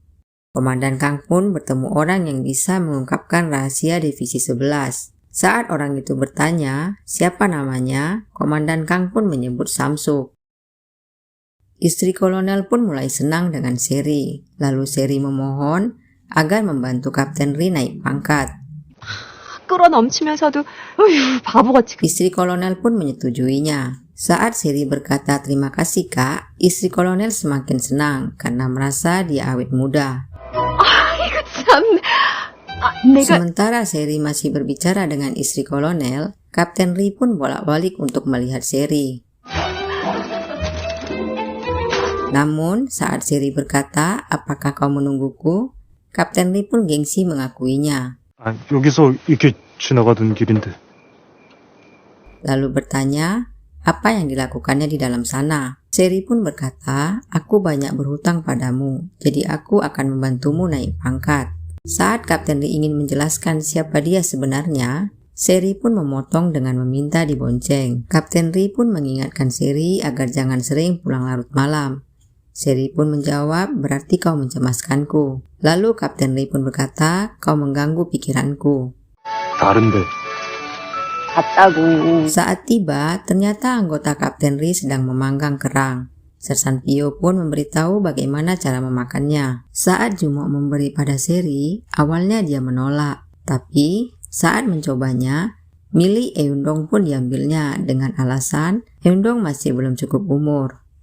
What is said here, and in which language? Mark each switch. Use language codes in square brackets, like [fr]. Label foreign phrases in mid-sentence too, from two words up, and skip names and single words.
[id] Komandan Kang pun bertemu orang yang bisa mengungkapkan rahasia divisi 11. Saat orang itu bertanya siapa namanya, Komandan Kang pun menyebut Samsuk. Istri kolonel pun mulai senang dengan Seri. Lalu Seri memohon agar membantu Kapten Lee naik pangkat. [ko] 끌어넘치면서도 바보같이. [id] Istri kolonel pun menyetujuinya. Saat Seri berkata terima kasih kak, istri kolonel semakin senang karena merasa dia awet muda. [ko] 이거 참. 내가 [id] Sementara Seri masih berbicara dengan istri kolonel, Kapten Lee pun bolak-balik untuk melihat Seri. Namun, saat Seri berkata, apakah kau menungguku? Kapten Lee pun gengsi mengakuinya. [ko] 아, 여기서 이렇게 지나가던 길인데. [id] Lalu bertanya, apa yang dilakukannya di dalam sana. Seri pun berkata, aku banyak berhutang padamu, jadi aku akan membantumu naik pangkat. Saat Kapten Ri ingin menjelaskan siapa dia sebenarnya, Seri pun memotong dengan meminta dibonceng. Kapten Ri pun mengingatkan Seri agar jangan sering pulang larut malam. Seri pun menjawab, berarti kau mencemaskanku. Lalu Kapten Ri pun berkata, kau mengganggu pikiranku. [ko] 다른데. 갔다고. [id] Saat tiba, ternyata anggota Kapten Ri sedang memanggang kerang. Sersan Pio pun memberitahu bagaimana cara memakannya. Saat Jumok memberi pada Seri, awalnya dia menolak. Tapi saat mencobanya, milik Eundong pun diambilnya dengan alasan Eundong masih belum cukup umur.